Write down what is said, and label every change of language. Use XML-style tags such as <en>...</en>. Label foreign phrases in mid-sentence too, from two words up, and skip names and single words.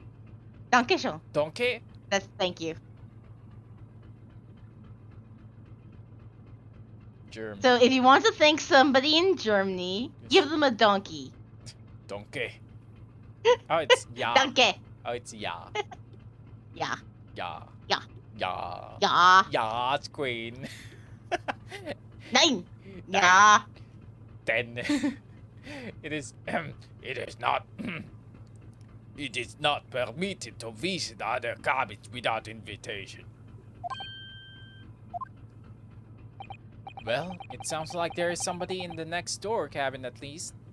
<de>Dankeschön.</de> <en>Donkey? That's thank you. German. So if you want to thank somebody in Germany, give them a donkey. Donkey. Oh, it's ja.</en> <de>Danke.</de> <en>Oh, it's ja. Yeah.</en> <de>Ja. Ja. Ja. Ja. Ja,</de> <en>it's queen. 9. Yeah. 10. It is... It is not. It is not permitted to visit other cabins without invitation. Well, it sounds like there is somebody in the next door cabin at least.</en>